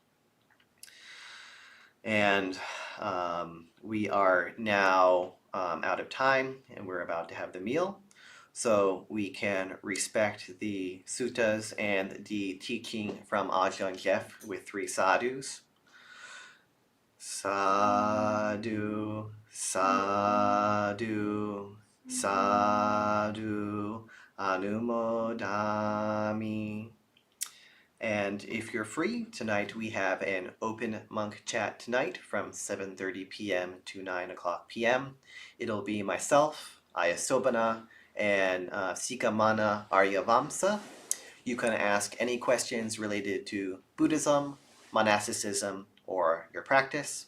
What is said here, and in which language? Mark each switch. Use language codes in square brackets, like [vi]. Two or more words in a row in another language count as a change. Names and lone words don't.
[en] And we are now out of time, and we're about to have the meal. So we can respect the suttas and the teaching from Ajahn Jeff with 3 sadhus. [pi] Sadhu, sadhu, sadhu, anumodami. [en] And if you're free, tonight we have an open monk chat tonight from 7:30 p.m. to 9 o'clock p.m. It'll be myself, Ayasobana, and Sikamana Aryavamsa. You can ask any questions related to Buddhism, monasticism, or your practice.